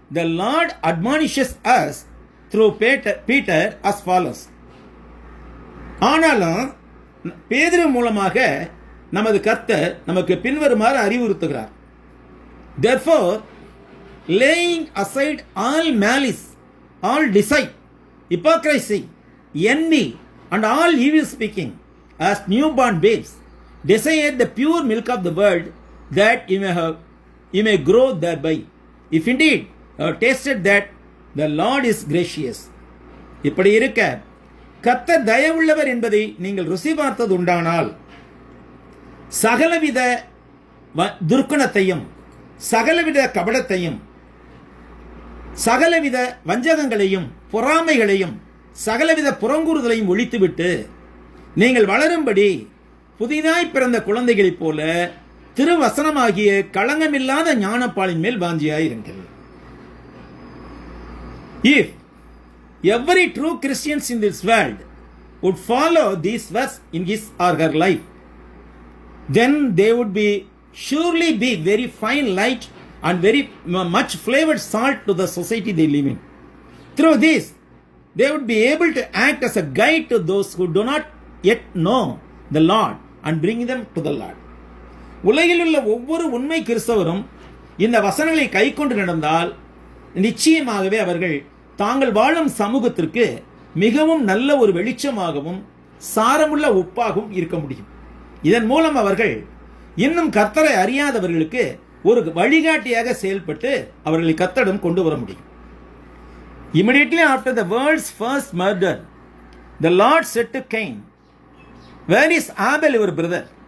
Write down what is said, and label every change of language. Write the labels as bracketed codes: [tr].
[en] the Lord admonishes us through Peter as follows. [ta] ஆனாலும் பேதுரு மூலமாக நமது கர்த்தர் நமக்கு பின்வருமாறு அறிவுறுத்துகிறார். [en] Therefore, laying aside all malice, all deceit, hypocrisy, envy, and all evil speaking, as newborn babes, desire the pure milk of the word, that you may grow thereby. If indeed you have tasted that the Lord is gracious. [ta] இப்படி இருக்க கர்த்தர் தயவுள்ளவர் என்பதை நீங்கள் ருசி பார்த்தது உண்டானால், சகலவித துர்க்குணத்தையும், சகலவித கபடத்தையும், சகலவித வஞ்சகங்களையும், பொறாமைகளையும், சகலவித புறங்கூறுதலையும் ஒழித்துவிட்டு நீங்கள் வளரும்படி புதிதாய் பிறந்த குழந்தைகளைப் போல திருவசனமாகிய களங்கமில்லாத ஞானப்பாலின் மேல் வாஞ்சியாயிருங்கள். [en] If every true Christians in this world would follow these verses in his or her life, then they would surely be very fine light and very much flavored salt to the society they live in. Through this, they would be able to act as a guide to those who do not yet know the Lord and bring them to the Lord. [ta] உலகில் உள்ள ஒவ்வொரு உண்மை கிறிஸ்தவரும் இந்த வசனங்களை கை கொண்டு நடந்தால் நிச்சயமாகவே அவர்கள் தாங்கள் வாழும் சமூகத்திற்கு மிகவும் நல்ல ஒரு வெளிச்சமாகவும் சாரமுள்ள உப்பாகவும் இருக்க முடியும். இதன் மூலம் அவர்கள் இன்னும் கர்த்தரை அறியாதவர்களுக்கு ஒரு வழிகாட்டியாக செயல்பட்டு அவர்களை கர்த்தரிடம் கொண்டு வர முடியும். [en] Immediately after the world's first murder, the Lord said to Cain, "Where is Abel your brother?"